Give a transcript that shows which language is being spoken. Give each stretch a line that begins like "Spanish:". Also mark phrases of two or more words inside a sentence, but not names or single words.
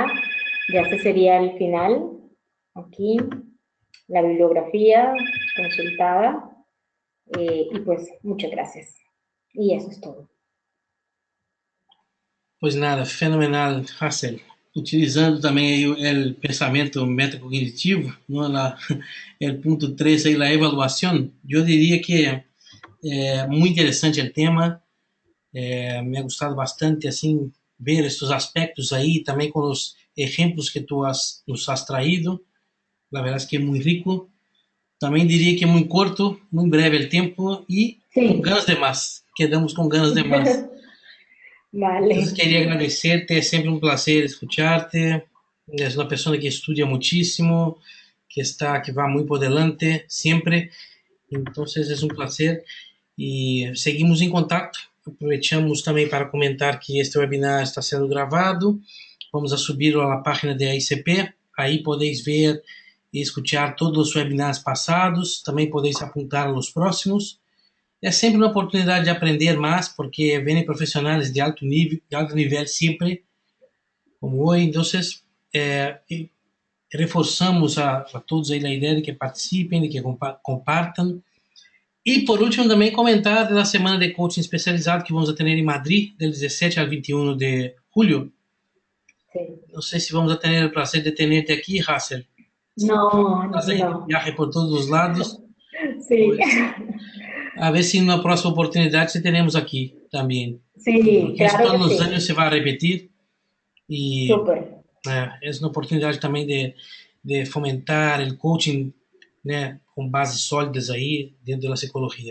Spanish: Ya ese sería el final. Aquí la bibliografía consultada. Y pues muchas gracias. Y eso es todo. pues nada, fenomenal, Hassel.
Portuguese: Utilizando também o pensamento metacognitivo, ¿no?
Spanish: El punto 3, ahí, la evaluación, yo diría que muy interesante el tema. Me ha gustado bastante assim ver estos aspectos
Portuguese: aí, também com os
Spanish: ejemplos que nos has traído. La verdad es que es muy rico. También diría que muy corto, muy breve el tiempo y con Sí. ganas de más. Quedamos con ganas de más. Entonces Vale. quería agradecerte, es siempre un placer escucharte. Es una persona que estudia muchísimo, que va muy por delante siempre. Entonces es un placer y seguimos en contacto. Aprovechamos también para comentar que este webinar está siendo grabado. Vamos a subirlo a la página de ICP. Ahí podéis ver y escuchar todos los webinars pasados. También podéis apuntar a los próximos.
Portuguese: É sempre uma oportunidade de aprender mais, porque vêm profissionais de alto nível sempre, como hoje. Então, reforçamos a todos aí a ideia de que participem, de que compartam. E, por último, também comentar da semana de coaching especializado que vamos ter em Madrid,
Spanish: del 17 al 21
Portuguese: de julho.
Spanish: Sí.
Portuguese: Não sei se vamos ter o prazer de tenerte aqui, Hassel.
Spanish: No,
Portuguese: Estás aí de
Spanish: no.
Portuguese: viaje por todos os lados.
Spanish: Sí. Pues A ver si en una próxima oportunidad te tenemos aquí también. Sí, Porque eso claro que todos los sí. años se va a repetir y Súper. es una oportunidad también de fomentar el coaching, né, con bases sólidas ahí dentro de la psicología.